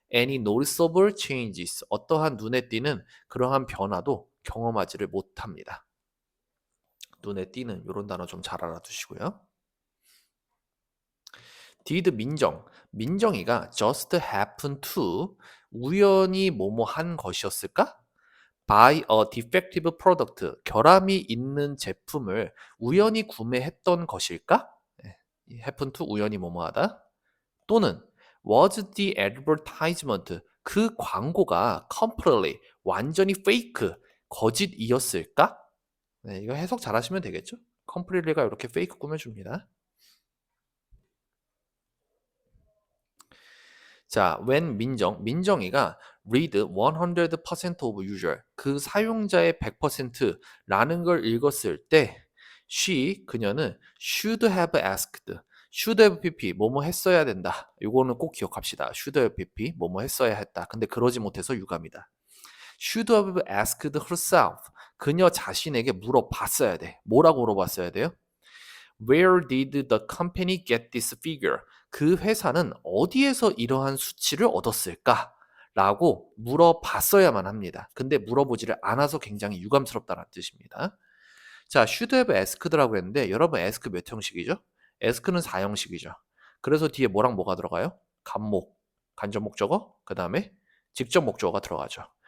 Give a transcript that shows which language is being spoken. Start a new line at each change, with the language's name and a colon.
English: any noticeable changes
Korean: 어떠한 눈에 띄는 그러한 변화도 경험하지를 못합니다. 눈에 띄는 이런 단어 좀 잘 알아두시고요. did 민정이가
English: just happen to
Korean: 우연히 뭐뭐 한 것이었을까?
English: buy a defective product.
Korean: 결함이 있는 제품을 우연히 구매했던 것일까? 예, 이 happen to 우연히 뭐뭐하다. 또는
English: was the advertisement.
Korean: 그 광고가 completely 완전히 fake 거짓이었을까? 네, 이거 해석 잘 하시면 되겠죠? completely가 이렇게 fake 꾸며줍니다. 자, when 민정이가 read 100% of user, 그 사용자의 100%라는 걸 읽었을 때 그녀는
English: should have asked, should have pp,
Korean: 뭐뭐 했어야 된다. 이거는 꼭 기억합시다. should have pp, 뭐뭐 했어야 했다. 근데 그러지 못해서 유감이다.
English: should have asked herself,
Korean: 그녀 자신에게 물어봤어야 돼. 뭐라고 물어봤어야 돼요?
English: Where did the company get this figure?
Korean: 그 회사는 어디에서 이러한 수치를 얻었을까? 라고 물어봤어야만 합니다. 근데 물어보지를 않아서 굉장히 유감스럽다는 뜻입니다. 자, should have asked라고 했는데 여러분 ask 몇 형식이죠? ask는 4형식이죠. 그래서 뒤에 뭐랑 뭐가 들어가요? 간목, 간접 목적어, 그 다음에 직접 목적어가 들어가죠.